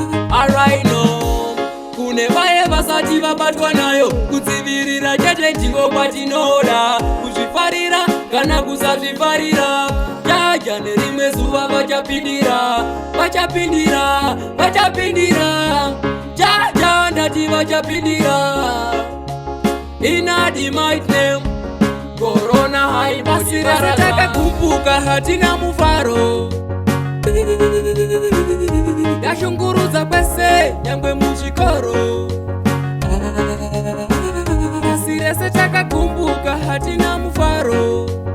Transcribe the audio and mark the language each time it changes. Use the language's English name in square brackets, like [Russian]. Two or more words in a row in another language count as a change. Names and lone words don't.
[Shona] Araino, kune vaye vasati vabatwa nayo, kudzivirira chete ndiko kwatinoda. Kuzvifarira kana kusazvifarira, jaja nerimwe zuva vachapindira, vachapindira, vachapindira, jaja ndati vachapindira. [English] In the mighty name, corona [Shona] haibasi rara. Pasi rese takakumbuka, hatina mufaro. Ndashungurudza kwese, nyangwe muchikoro. Pasi rese takakumbuka, hatina mufaro.